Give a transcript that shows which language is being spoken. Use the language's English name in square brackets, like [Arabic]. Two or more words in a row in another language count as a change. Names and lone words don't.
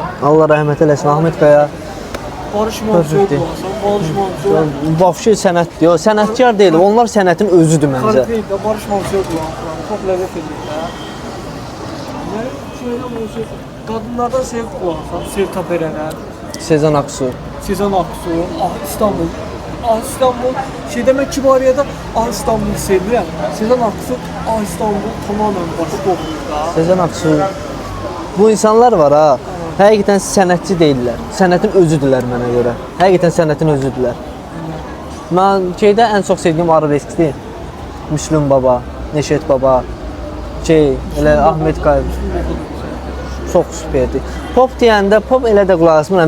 [Azerbaijani] Allah rəhmət eləsin. Ahmet Qaya Barış Manço'ya qulaq asıram. Barış Manço. vəfşi sənətdir. O sənətkar deyil. Onlar sənətin özüdür məncə. Kartıyla Barış Manço'ya qulaq asıram. Çox ləzzət edir də. Yəni şöyle musiqi qadınlardan sevib qulaq asıram. Sertab Erener, Sezen Aksu. Sezen Aksu, İstanbul. İstanbul şey demək Kibariyədə İstanbul'u sevirəm. Sezen Aksu İstanbul tamamen başqa olur da. Sezen Aksu. Bu insanlar var ha. Həqiqətən sənətçi deyillər. Sənətin özüdürlər mənə görə. Həqiqətən sənətin özüdürlər. Mən şeydə ən çox sevdiyim arabeskdir. Müslüm Baba, Neşet Baba, elə Ahmet Qaya. Çox süperdir. Pop deyəndə pop elə də qulaq asmıram.